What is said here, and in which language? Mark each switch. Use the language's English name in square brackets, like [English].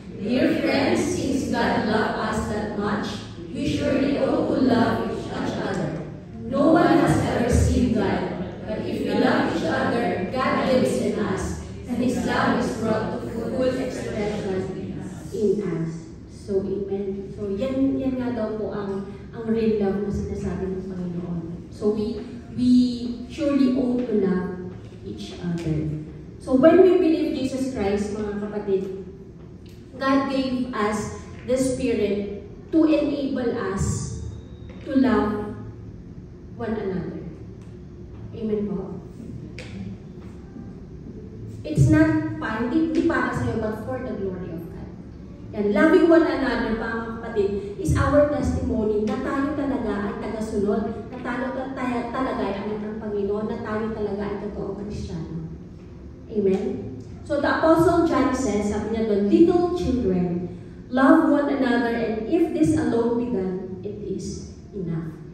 [English] Dear friends, since God loved us that much, we surely ought to love each other. No one has ever seen God, but if we love each other, God lives in us, and His love is brought to full expression in us. So, amen. [Filipino] So, yan nga daw po ang real love na sinasabi ng Panginoon. [English] So, we surely ought to love each other. So, when we believe Jesus Christ, [Filipino] mga kapatid, [English] God gave us the Spirit to enable us to love one another. Amen po? It's not [Filipino] hindi para sa'yo, [English] but for the glory of God. [Filipino] Yan, [English] loving one another, [Filipino] mga kapatid, [English] is our testimony [Filipino] na tayo talaga ay tagasunod, na tayo talaga ay anak ng Panginoon, na tayo talaga ay totoong Kristiyano. Amen? [English] So the Apostle John says, [Filipino] sabi niya doon, [English] little children, love one another, and if this alone be done, it is enough.